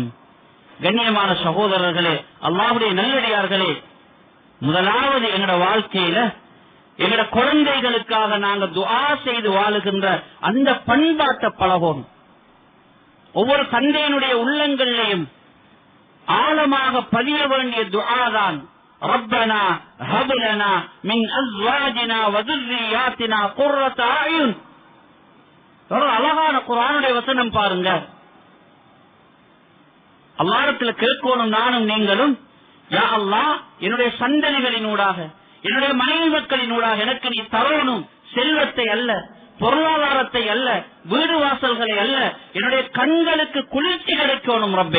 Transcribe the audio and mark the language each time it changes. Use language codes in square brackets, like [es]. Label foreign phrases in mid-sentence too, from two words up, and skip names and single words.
[ta] கண்ணியமான சகோதரர்களே, அல்லாஹ்வுடைய நல்லடியார்களே, முதலாவது எங்கட வாழ்க்கையில எங்கட குழந்தைகளுக்காக நாங்க துஆ செய்து வாழுகின்ற அந்த பண்பாட்டை பழகணும். ஒவ்வொரு தந்தையினுடைய உள்ளங்களிலேயும் ஆழமாக பதிய வேண்டிய துஆ தான், [ar] ربنا هب لنا من أزواجنا و ذُرِّيَّاتِنَا قُرَّةَ أَعْيُنٍ. [ta] ஒரு அழகான குர்ஆனுடைய வசனம் பாருங்க. அல்லாஹ்விடத்துல கேட்கணும் நானும் நீங்களும், [ar] يا الله, [ta] என்னுடைய சந்ததிகளினூடாக, என்னுடைய மனைவி மக்களினூடாக எனக்கு நீ தரணும் செல்வத்தை அல்ல, பொருளாதாரத்தை அல்ல, வீடு வாசல்களை அல்ல, என்னுடைய கண்களுக்கு குளிர்ச்சி கிடைக்கணும் ரப்பே.